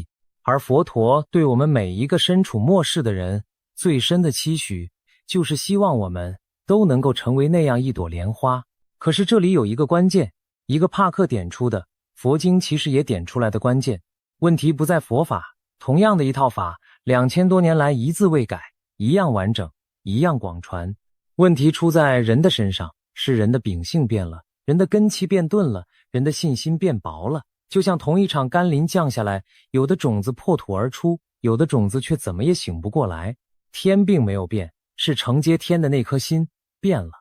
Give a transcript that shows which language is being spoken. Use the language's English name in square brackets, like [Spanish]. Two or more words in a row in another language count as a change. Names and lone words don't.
[Chinese] 而佛陀對我們每一個身處末世的人最深的期許，就是希望我們都能夠成為那樣一朵蓮花。可是這裡有一個關鍵，一個帕克點出的，佛經其實也點出來的關鍵。問題不在佛法，同樣的一套法，2000多年來一字未改，一樣完整，一樣廣傳。問題出在人的身上，是人的秉性變了，人的根器變鈍了，人的信心变薄了。就像同一场甘霖降下來，有的種子破土而出，有的種子卻怎麼也醒不過來。天並沒有變，是承接天的那顆心變了。